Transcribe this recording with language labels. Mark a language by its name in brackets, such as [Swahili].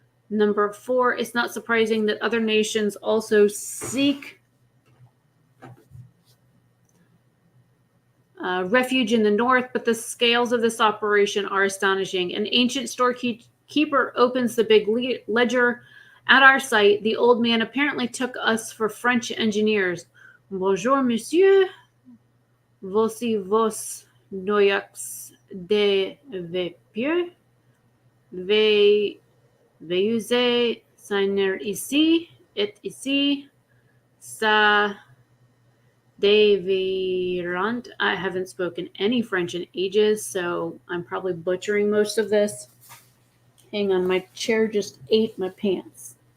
[English] Number 4, it's not surprising that other nations also seek refuge in the north, but the scales of this operation are astonishing. An ancient storekeeper opens the big ledger at our site. The old man apparently took us for French engineers. [French] Bonjour, monsieur. Voici vos noyaux de vapeur. Veuillez signer ici et ici. Ça Devirant. [English] I haven't spoken any French in ages, so I'm probably butchering most of this. Hang on, my chair just ate my pants.